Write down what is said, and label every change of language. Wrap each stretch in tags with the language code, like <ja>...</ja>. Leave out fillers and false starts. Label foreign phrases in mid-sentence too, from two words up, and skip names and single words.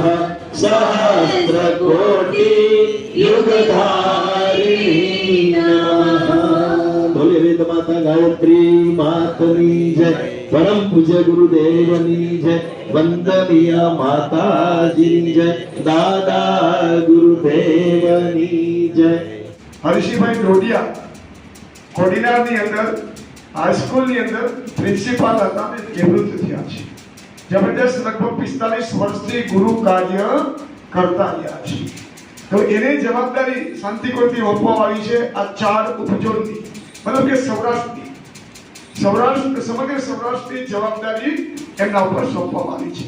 <sa>सहस्रकोटि युगधारिणे नमः.</sa> <gu>બોલે વેદ માતા ગાયત્રી માતની જય. પરમ પૂજ્ય ગુરુદેવની જય. વંદનીય માતાજી જય. દાદા ગુરુદેવની જય. હરીશિંહભાઈ ડોડિયા કોડીનારની અંદર હાઈસ્કૂલની અંદર પ્રિન્સિપાલ હતા અને નિવૃત્ત થયા છે. જબરદસ્ત લગભગ 45 વર્ષથી ગુરુ કાર્ય કરતા રહ્યા છે. તો એને જવાબદારી શાંતિકુંજથી સોંપવામાં આવી છે આ 4 ઉપજોનની, મતલબ કે સૌરાષ્ટ્રની, સમગ્ર સૌરાષ્ટ્રની જવાબદારી એમના ઉપર સોંપવામાં આવી છે.</gu>